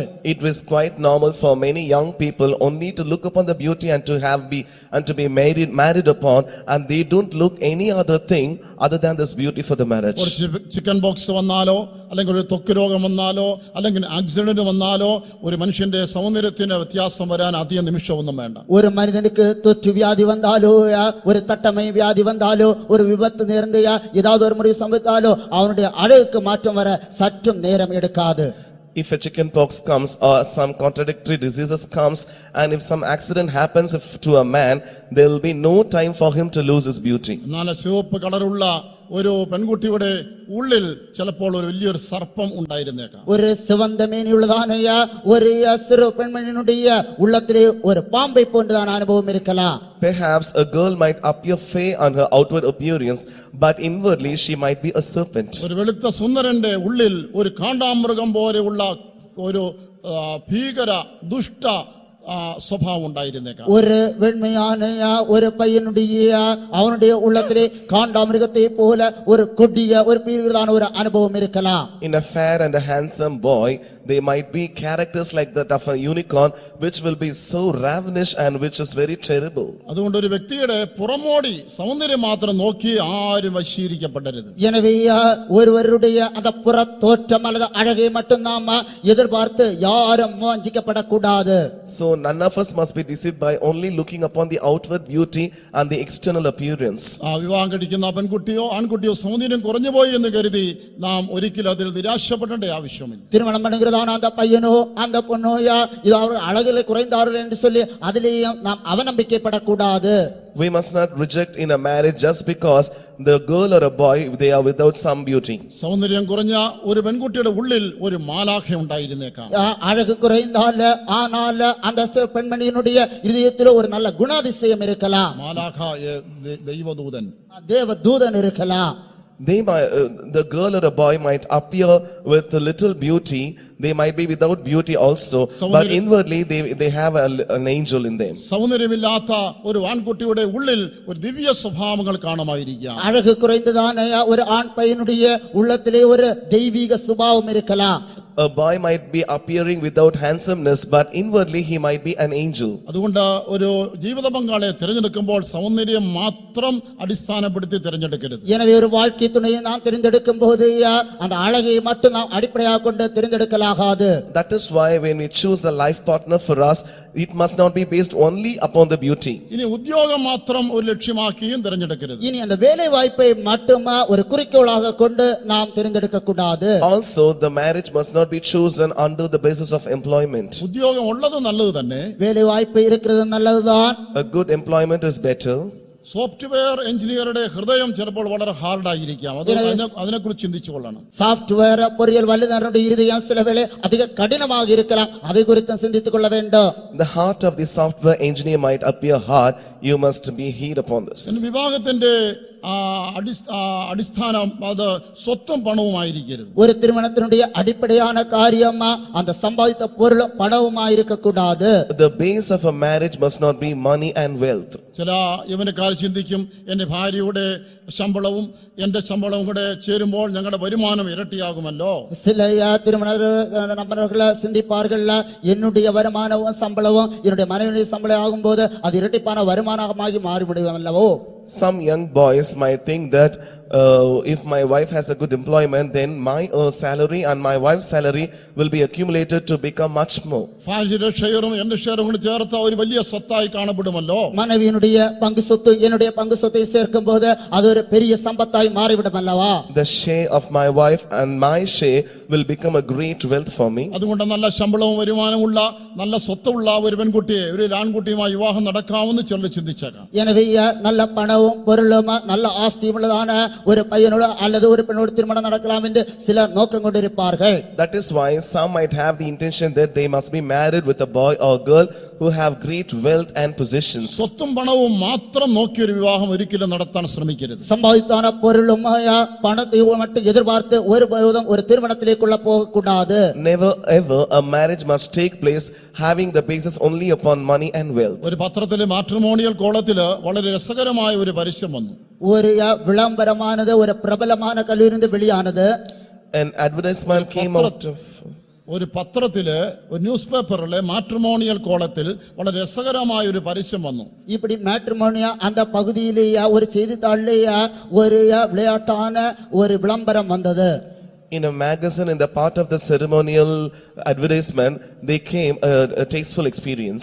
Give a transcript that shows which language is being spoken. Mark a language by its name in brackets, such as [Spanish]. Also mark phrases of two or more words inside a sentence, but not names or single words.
[English] It was quite normal for many young people only to look upon the beauty and to be married upon, and they don't look any other thing other than this beauty for the marriage. [Malayalam] ഒരു [English] chicken pox [Malayalam] വന്നാലോ അല്ലെങ്കിൽ ഒരു ത്വക്ക് രോഗം വന്നാലോ അല്ലെങ്കിൽ ആക്സിഡന്റ് വന്നാലോ ഒരു മനുഷ്യന്റെ സൗന്ദര്യത്തിന് വ്യത്യാസം വരാൻ അധിക നിമിഷമൊന്നും വേണ്ട. [Tamil] ஒரு மனிதனுக்கு தொற்று வியாதி வந்தாலோ, ஒரு தட்டமை வியாதி வந்தாலோ, ஒரு விபத்து நேர்ந்து ஏதாவது ஒரு முறை சம்பவித்தாலோ அவனுடைய அழகுக்கு மாற்றம் வர சற்றும் நேரம் எடுக்காது. [English] if a chicken pox comes or some contradictory diseases comes, and if some accident happens to a man, there will be no time for him to lose his beauty. [Malayalam] എന്നാൽ ചുവപ്പ് കളറുള്ള ഒരു പെൺകുട്ടിയുടെ ഉള്ളിൽ ചിലപ്പോൾ ഒരു വലിയൊരു സർപ്പം ഉണ്ടായിരുന്നേക്കാം. [Tamil] ஒரு சிவந்த மேனியுள்ளதான ஒரு சிறு பெண்மணியினுடைய உள்ளத்திலே ஒரு பாம்பை போன்றதான அனுபவம் இருக்கலாம். [English] Perhaps a girl might appear fair on her outward appearance, but inwardly she might be a serpent. [Malayalam] ഒരു വെളുത്ത സുന്ദരന്റെ ഉള്ളിൽ ഒരു കാണ്ടാമൃഗം പോലെയുള്ള ഒരു ഭീകര ദുഷ്ട സ്വഭാവം ഉണ്ടായിരുന്നേക്കാം. [Tamil] ஒரு வெண்மையான ஒரு பையனுடைய அவனுடைய உள்ளத்திலே காண்டாமிருகத்தை போல ஒரு கொடிய ஒரு பீறுகிறதான ஒரு அனுபவம் இருக்கலாம். [English] In a fair and a handsome boy, there might be characters like that of a unicorn, which will be so ravenous and which is very terrible. [Malayalam] അതുകൊണ്ട് ഒരു വ്യക്തിയുടെ പുറമോടി സൗന്ദര്യം മാത്രം നോക്കി ആരും വശീകരിക്കപ്പെടരുത്. [Tamil] எனவே ஒருவருடைய அந்த புற தோற்றம் அல்லது அழகை மட்டும் நாம எதிர்பார்த்து யாரும் வஞ்சிக்கப்படக்கூடாது. [English] So none of us must be deceived by only looking upon the outward beauty and the external appearance. [Malayalam] വിവാഹം കഴിക്കുന്ന പെൺകുട്ടിയോ ആൺകുട്ടിയോ സൗന്ദര്യം കുറഞ്ഞു പോയി എന്ന് കരുതി നാം ഒരിക്കലും അതിൽ നിരാശപ്പെടേണ്ട ആവശ്യമില്ല. [Tamil] திருமணம் பண்ணுகிறதான அந்த பையனோ அந்த பொண்ணோயா இது அவர் அழகிலே குறைந்தார்கள் என்று சொல்லி அதிலேயும் நாம் அவநம்பிக்கைப்படக்கூடாது. [English] We must not reject in a marriage just because the girl or a boy they are without some beauty. [Malayalam] സൗന്ദര്യം കുറഞ്ഞ ഒരു പെൺകുട്ടിയുടെ ഉള്ളിൽ ഒരു മാലാഖ ഉണ്ടായിരുന്നേക്കാം. [Tamil] அழகு குறைந்தால் ஆனால் அந்த பெண்மணியினுடைய இதயத்தில் ஒரு நல்ல குணாதிசயம் இருக்கலாம். [Malayalam] മാലാഖ ദൈവദൂതൻ [Tamil] தேவதூதன் இருக்கலாம். [English] They might, the girl or a boy might appear with a little beauty. They might be without beauty also, but inwardly they have an angel in them. [Malayalam] സൗന്ദര്യമില്ലാത്ത ഒരു ആൺകുട്ടിയുടെ ഉള്ളിൽ ഒരു ദിവ്യ സ്വഭാവങ്ങൾ കാണുമായിരിക്കാം. [Tamil] அழகு குறைந்ததான ஒரு ஆண் பையனுடைய உள்ளத்திலே ஒரு தெய்வீக சுபாவம் இருக்கலாம். [English] A boy might be appearing without handsomeness, but inwardly he might be an angel. [Malayalam] അതുകൊണ്ട് ഒരു ജീവിത പങ്കാളിയെ തിരഞ്ഞെടുക്കുമ്പോൾ സൗന്ദര്യം മാത്രം അടിസ്ഥാനപ്പെടുത്തി തിരഞ്ഞെടുക്കരുത്. [Tamil] எனவே ஒரு வாழ்க்கை துணையை நாம் தேர்ந்தெடுக்கும் போது அந்த அழகை மட்டும் நாம் அடிப்படையாக கொண்டு தேர்ந்தெடுக்கலாகாது. [English] That is why when we choose a life partner for us, it must not be based only upon the beauty. [Malayalam] ഇനി ഉദ്യോഗം മാത്രം ഒരു ലക്ഷ്യമാക്കിയും തിരഞ്ഞെടുക്കരുത്. [Tamil] இனி அந்த வேலை வாய்ப்பை மட்டும் ஒரு குறிக்கோளாக கொண்டு நாம் தேர்ந்தெடுக்க கூடாது. [English] Also the marriage must not be chosen under the basis of employment. [Malayalam] ഉദ്യോഗം ഉള്ളത് നല്ലത് തന്നെ. [Tamil] வேலை வாய்ப்பு இருக்கிறது நல்லதுதான். [English] A good employment is better. software engineer [Malayalam] ഹൃദയം ചിലപ്പോൾ വളരെ ഹാർഡായിരിക്കാം. അതിനെക്കുറിച്ച് ചിന്തിച്ചു കൊള്ളണം. [Tamil] சாஃப்ட்வேர் பொறியியல் வல்லுநருடைய இருதயம் சில வேளை அதிக கடினமாக இருக்கலாம். அதை குறித்து சிந்தித்துக் கொள்ள வேண்டும். [English] The heart of the software engineer might appear hard. You must be heed upon this. [Malayalam] വിവാഹത്തിന്റെ അടിസ്ഥാനം അത് സ്വത്തും പണവുമായിരിക്കരുത്. [Tamil] ஒரு திருமணத்தினுடைய அடிப்படையான காரியம் அந்த சம்பாதித்த பொருளும் பணவுமாய் இருக்க கூடாது. [English] The base of a marriage must not be money and wealth. [Malayalam] ചില യവനക്കാർ ചിന്തിക്കും എന്റെ ഭാര്യയുടെ ശമ്പളവും എന്റെ ശമ്പളവും കൂടെ ചേരുമ്പോൾ ഞങ്ങളുടെ വരുമാനം ഇരട്ടിയാകുമല്ലോ. [Tamil] சில திருமண நபர்கள் சிந்திப்பார்கள் என்னுடைய வருமானமும் சம்பளமும் என்னுடைய மனைவியுடைய சம்பளம் ஆகும்போது அது இரட்டிப்பான வருமானமாகி மாறிவிடும் அல்லவோ. [English] Some young boys might think that if my wife has a good employment, then my salary and my wife's salary will be accumulated to become much more. [Malayalam] ഭാര്യയുടെ ഷെയറും എന്റെ ഷെയറും കൂടി ചേർത്ത ഒരു വലിയ സ്വത്തായി കാണപ്പെടുമല്ലോ. [Tamil] மனைவியினுடைய பங்கு சொத்து என்னுடைய பங்கு சொத்தை சேர்க்கும் போது அது ஒரு பெரிய சம்பத்தாய் மாறிவிடும் அல்லவா. [English] The share of my wife and my share will become a great wealth for me. [Malayalam] അതുകൊണ്ട് നല്ല ശമ്പളവും വരുമാനമുള്ള നല്ല സ്വത്തുള്ള ഒരു പെൺകുട്ടിയെ ഒരു ആൺകുട്ടിയുമായി വിവാഹം നടക്കാമെന്ന് ചിലർ ചിന്തിച്ചേക്കാം. [Tamil] எனவே நல்ல பணവും பொருளும் நல்ல ஆஸ்தியும் உள்ளதான ஒரு பையனோடு அல்லது ஒரு பெண்ணோடு திருமணம் நடக்கலாம் என்று சிலர் நோக்கம் கொண்டிருப்பார்கள். [English] That is why some might have the intention that they must be married with a boy or girl who have great wealth and possessions. [Malayalam] സ്വത്തും പണവും മാത്രം നോക്കി ഒരു വിവാഹം ഒരിക്കലും നടത്താൻ ശ്രമിക്കരുത്. [Tamil] சம்பாதித்தான பொருளும் பணத்தை மட்டும் எதிர்பார்த்து ஒருபோதும் ஒரு திருமணத்திலேக்குள்ள போக கூடாது. [English] Never ever a marriage must take place having the basis only upon money and wealth. [Malayalam] ഒരു പത്രത്തിലെ [English] matrimonial column [Malayalam] വളരെ രസകരമായ ഒരു പരസ്യം വന്നു. [Tamil] ஒரு விளம்பரமானது ஒரு பிரபலமான கல்லூரியிலிருந்து வெளியானது. [English] An advertisement came out of [Malayalam] ഒരു പത്രത്തില് ഒരു [English] news paper matrimonial column [Malayalam] വളരെ രസകരമായ ഒരു പരസ്യം വന്നു. [Tamil] இப்படி மேட்ரிமோனியா அந்த பகுதியிலேயே ஒரு செய்தித்தாளிலேயே ஒரு விளையாட்டான ஒரு விளம்பரம் வந்தது. [English] In a magazine, in the part of the ceremonial advertisement, they came a tasteful experience.